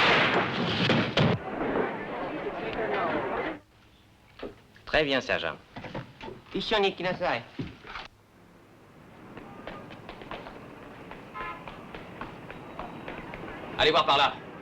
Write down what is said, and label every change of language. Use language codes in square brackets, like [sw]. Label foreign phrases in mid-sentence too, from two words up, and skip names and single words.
[fr] Très bien, sergent. [ja] 一緒に来なさい。 [fr] Allez voir par là.